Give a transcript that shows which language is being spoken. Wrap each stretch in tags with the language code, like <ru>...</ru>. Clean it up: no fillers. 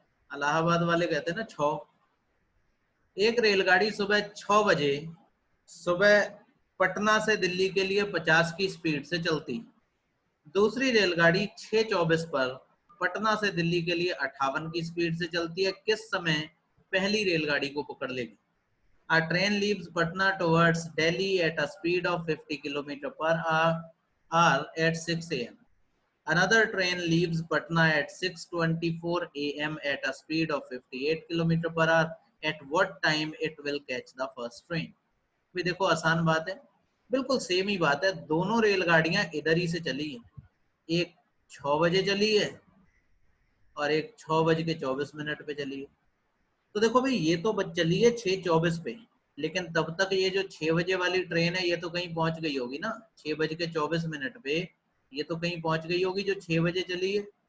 <hi>इलाहाबाद वाले कहते हैं ना 6। एक रेलगाड़ी सुबह 6 बजे सुबह पटना से दिल्ली के लिए 50 की स्पीड से चलती। दूसरी रेलगाड़ी 6:24 पर पटना से दिल्ली के लिए 58 की स्पीड से चलती है। किस समय पहली रेलगाड़ी को पकड़ लेगी?</hi> <en>A train leaves Patna towards Delhi at a speed of 50 km per hour at 6 a.m. Another train leaves Patna at 6:24 a.m. at a speed of 58 km per hour. At what time it will catch the first train?</en> <hi>भी देखो आसान बात है, बिल्कुल same ही बात है। दोनों रेलगाड़ियां इधर ही से चली है, एक 6 बजे चली है और एक 6:24 पे चली है। तो देखो भाई, ये तो बच चली है 6:24 पे, लेकिन तब तक ये जो 6 बजे वाली ट्रेन है ये तो कहीं पहुंच गई होगी ना, 6:24 पे ये तो कहीं पहुंच गई होगी जो 6 बजे चली है।</hi>